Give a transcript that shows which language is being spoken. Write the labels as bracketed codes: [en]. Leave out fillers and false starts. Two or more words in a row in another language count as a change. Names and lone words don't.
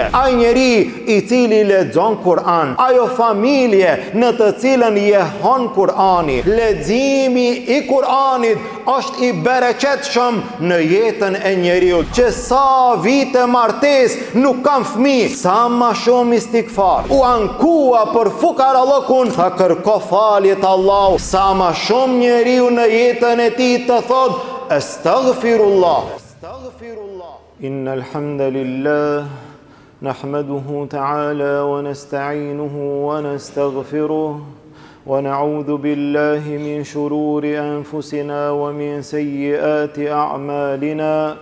[sq] Ai njeri i cili lexon Kur'an, ajo familje në të cilën jehon Kur'ani, leximi i Kur'anit është i bereqetshëm në jetën e njeriut. Që sa vite martes nuk kam fëmijë, sa ma shumë istikfar, u ankua për fukarallëkun, tha kërko faljet Allah, sa ma shumë njeriu në jetën e tij të thot astaghfirullah. [ar] إن الحمد لله نحمده تعالى ونستعينه ونستغفره ونعوذ بالله من شرور أنفسنا ومن سيئات أعمالنا.